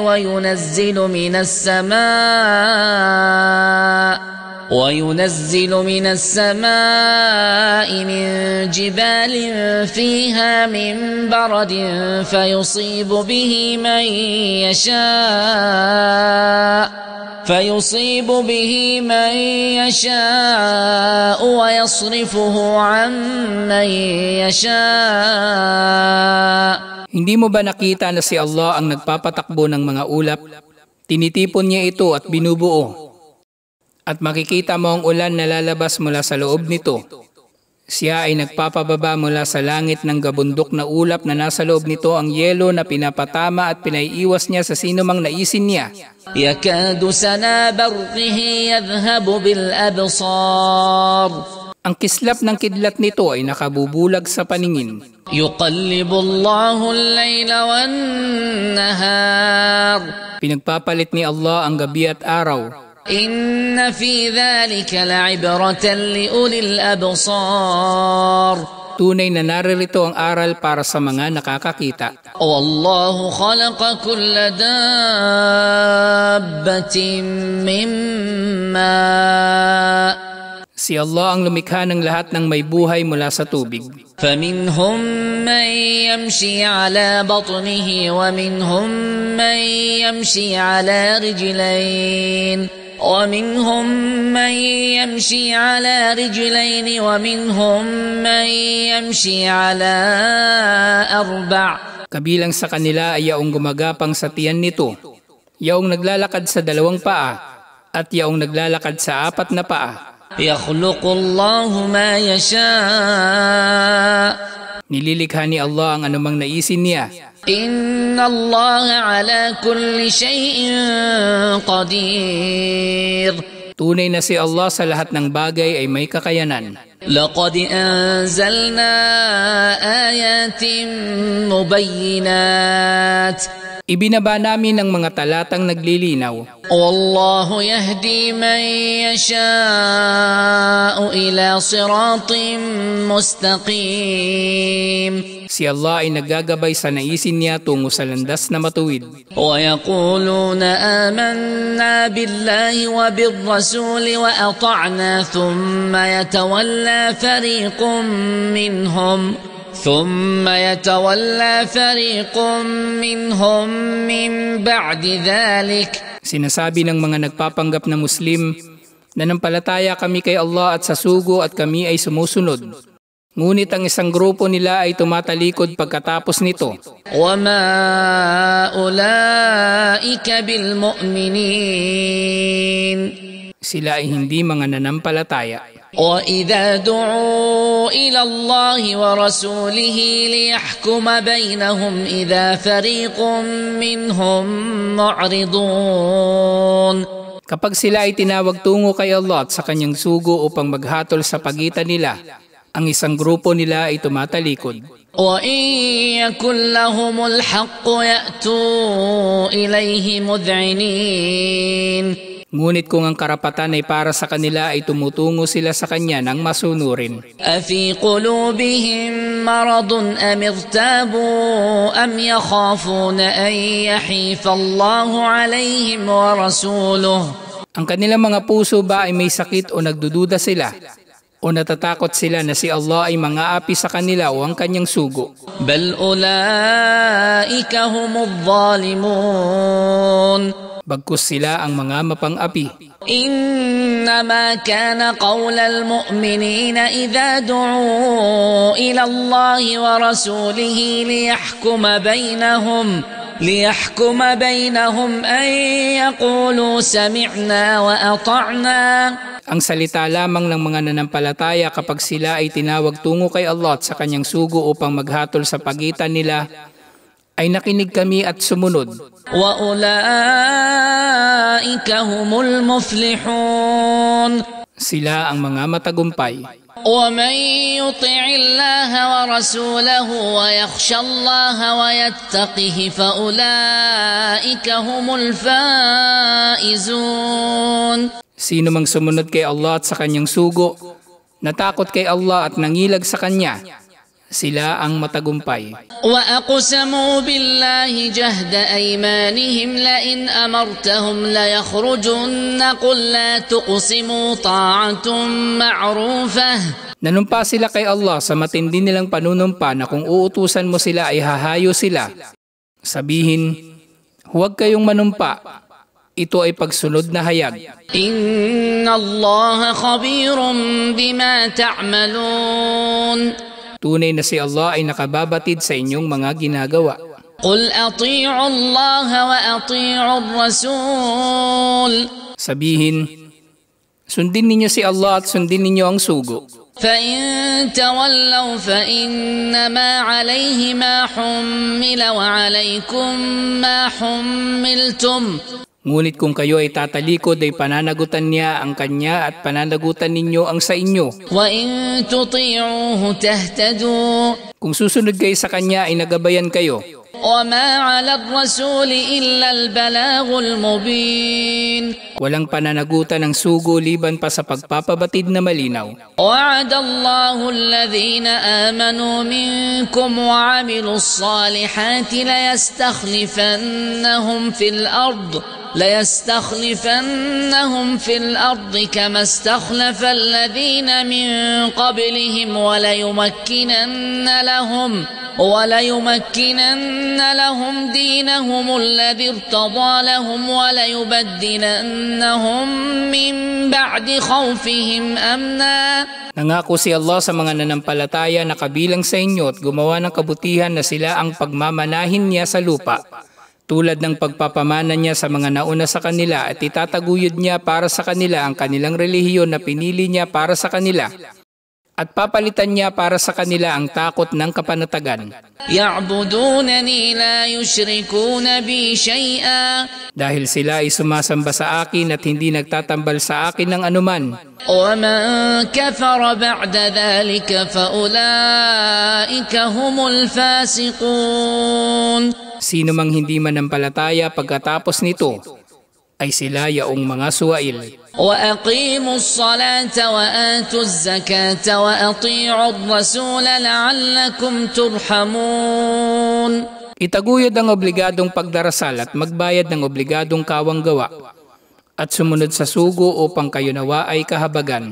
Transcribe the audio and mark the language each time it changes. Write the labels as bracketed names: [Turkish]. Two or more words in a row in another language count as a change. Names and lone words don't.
[Arabic] وينزل من السماء من جبال فيها من برد فيصيب به من يشاء ويصرفه عن من يشاء. [Filipino] Hindi mo ba nakita na si Allah ang nagpapatakbo ng mga ulap? Tinitipon niya ito at binubuo. At makikita mo ang ulan na lalabas mula sa loob nito. Siya ay nagpapababa mula sa langit ng gabundok na ulap na nasa loob nito ang yelo na pinapatama at pinaiiwas niya sa sino mang naisin niya. [Arabic] يكاد سنا برقه يذهب بالأبصار. [Filipino] Ang kislap ng kidlat nito ay nakabubulag sa paningin. [Arabic] يقلب الله الليل والنهار. [Filipino] Pinagpapalit ni Allah ang gabi at araw. [Arabic] إن في ذلك لعبرة لأولي الأبصار. [Filipino] Tunay na naririto ang aral para sa mga nakakakita. [Arabic] والله خلق كل دابة من ماء. [Filipino] Si Allah ang lumikha ng lahat ng may buhay mula sa tubig. [Arabic] فمنهم من يمشي على بطنه ومنهم من يمشي على رجلين ومنهم من يمشي على رجلين ومنهم من يمشي على أربع. [Filipino] Kabilang sa kanila ay yaong gumagapang sa tiyan nito, yaong naglalakad sa 2 paa, at yaong naglalakad sa 4 na paa. [Arabic] يخلق الله ما يشاء. [Filipino] Nililikha ni Allah ang anumang naisin niya. [Arabic] إن الله على كل شيء قدير. [Filipino] Tunay na si Allah sa lahat ng bagay ay may kakayanan. [Arabic] لقد أنزلنا آيات مبينات. [Filipino] Ibinaba namin ang mga talatang naglilinaw. [Arabic] والله يهدي من يشاء إلى صراط مستقيم. [Filipino] Si Allah ay naggagabay sa naisin niya tungo sa landas na matuwid. [Arabic] ويقولون آمنا بالله وبالرسول وأطعنا ثم يتولى فريق منهم من بعد ذلك. [Filipino] Sinasabi ng mga nagpapanggap na Muslim, nanampalataya kami kay Allah at sa sugo at kami ay sumusunod. Ngunit ang isang grupo nila ay tumatalikod pagkatapos nito. [Arabic] وَمَا أُولَئِكَ بِالْمُؤْمِنِينَ. [Filipino] Sila ay hindi mga nanampalataya. [Arabic] وَإِذَا دُعُوا إِلَى اللَّهِ وَرَسُولِهِ لِيَحْكُمَ بَيْنَهُمْ إِذَا فَرِيقٌ مِّنْهُمْ مُعْرِضُونَ. [Filipino] Kapag sila ay tinawag tungo kay Allah at sa kanyang sugo upang maghatol sa pagitan nila, Ang isang grupo nila ay tumatalikod. [Arabic] وإن يكن لهم الحق يأتوا إليه مذعنين. [Filipino] Ngunit kung ang karapatan ay para sa kanila ay tumutungo sila sa kanya ng masunurin. [Arabic] أفي قلوبهم مرض أم ارتابوا أم يخافون أن يحيف الله عليهم ورسوله. [Filipino] Ang kanilang mga puso ba ay may sakit o nagdududa sila? O natatakot sila na si Allah ay mangaapi sa kanila o ang kanyang sugo? [Arabic] بل أولئك هم الظالمون. [Filipino] Bagkus sila ang mga mapang-api. [Arabic] إنما كان قول المؤمنين إذا دعوا إلى الله ورسوله ليحكم بينهم أن يقولوا سمعنا وأطعنا. [Filipino] Ang salita lamang ng mga nanampalataya kapag sila ay tinawag tungo kay Allah at sa kanyang sugo upang maghatol sa pagitan nila ay nakinig kami at sumunod. [Arabic] وَأُولَئِكَ هُمُ الْمُفْلِحُونَ. [Filipino] Sila ang mga matagumpay. [Arabic] وَمَنْ يُطِعِ اللَّهَ وَرَسُولَهُ وَيَخْشَ اللَّهَ وَيَتَّقِهِ فَأُولَئِكَ هُمُ الْفَائِزُونَ. [Filipino] Sino mang sumunod kay Allah at sa kanyang sugo, natakot kay Allah at nangilag sa kanya, sila ang matagumpay. [Arabic] وَأَقْسَمُوا بِاللَّهِ جَهْدَ أَيْمَانِهِمْ لَئِنْ أَمَرْتَهُمْ لَيَخْرُجُنَّ قُلْ لَا تُقْسِمُوا طَاعَةٌ مَعْرُوفَةٌ. [Filipino] Nanumpa sila kay Allah sa matindi nilang panunumpa na kung uutusan mo sila ay hahayo sila. Sabihin, huwag kayong manumpa. Ito ay pagsunod na hayag. [Arabic] إن الله خبير بما تعملون. [Filipino] Tunay na si Allah ay nakababatid sa inyong mga ginagawa. [Arabic] قل أطيعوا الله وأطيعوا الرسول. [Filipino] Sabihin, sundin ninyo si Allah at sundin ninyo ang sugo. [Arabic] فَإِن تَوَلَّوْا فَإِنَّمَا عَلَيْهِ مَا حُمِّلَ وَعَلَيْكُمْ مَا حُمِّلْتُمْ. [Filipino] Ngunit kung kayo ay tatalikod ay pananagutan niya ang kanya at pananagutan ninyo ang sa inyo. [Arabic] وَإِن تُطِيعُوهُ تَهْتَدُوا. [Filipino] Kung susunod kayo sa kanya ay nagabayan kayo. [Arabic] وَمَا عَلَى الرَّسُولِ إِلَّا الْبَلَاغُ الْمُبِينُ. [Filipino] Walang pananagutan ng sugo liban pa sa pagpapabatid na malinaw. [Arabic] وَعَدَ اللَّهُ الَّذِينَ آمَنُوا مِنكُمْ وَعَمِلُوا الصَّالِحَاتِ ليستخلفنهم في الأرض كما استخلف الذين من قبلهم وليمكنن لهم دينهم الذي ارتضى لهم وليبدلنهم من بعد خوفهم أمنا. [Filipino] Nangako si Allah sa mga nanampalataya na kabilang sa inyo at gumawa ng kabutihan na sila ang pagmamanahin niya sa lupa. Tulad ng pagpapamana niya sa mga nauna sa kanila at itataguyod niya para sa kanila ang kanilang relihiyon na pinili niya para sa kanila. At papalitan niya para sa kanila ang takot ng kapanatagan. [Arabic] يعبدونني لا يشركون بي شيئا. [Filipino] Dahil sila ay sumasamba sa akin at hindi nagtatambal sa akin ng anuman. [Arabic] ومن كفر بعد ذلك فأولئك هم الفاسقون. [Filipino] Sino mang hindi manampalataya pagkatapos nito ay sila yaong mga suwail. [Arabic] وَأَقِيمُوا الصَّلَاةَ وَآتُوا الزَّكَاةَ وَأَطِيعُوا الرَّسُولَ لَعَلَّكُمْ تُرْحَمُونَ. [Filipino] Itaguyod ang obligadong pagdarasal at magbayad ng obligadong kawanggawa at sumunod sa sugo upang kayo nawa ay kahabagan.